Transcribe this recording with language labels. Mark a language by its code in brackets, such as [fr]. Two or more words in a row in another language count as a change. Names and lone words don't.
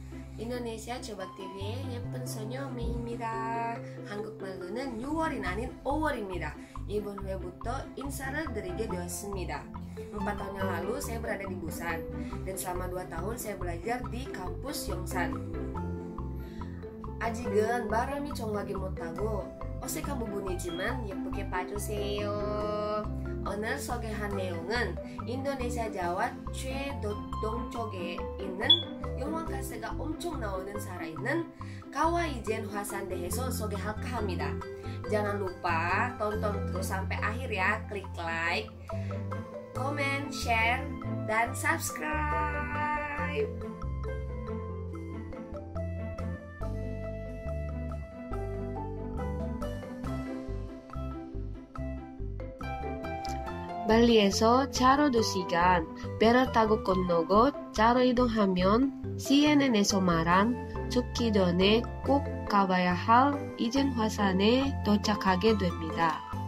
[ko] 인도네시아 조박TV의 예쁜 소녀 메이입니다. 한국말로는 6월이 아닌 5월입니다. 이번 회부터 인사를 드리게 되었습니다. [id] 4 tahun yang lalu saya berada di Busan dan selama 2 tahun saya belajar di kampus Yongsan. [ko] 아직은 바람이 정확히 못하고 어색한 부분이지만 예쁘게 봐주세요. 오늘 소개한 내용은 인도네시아 자와 최동쪽에 있는 용왕가스가 엄청 나오는 살아있는 Kawah Ijen Hwasan 대해서 소개할까 합니다. [id] Jangan lupa tonton terus sampai akhir ya. Klik [en] like, comment, share, [id] dan subscribe. [ko] 발리에서 차로 2시간, 배를 타고 건너고 차로 이동하면 CNN에서 말한 죽기 전에 꼭 가봐야 할 이젠 화산에 도착하게 됩니다.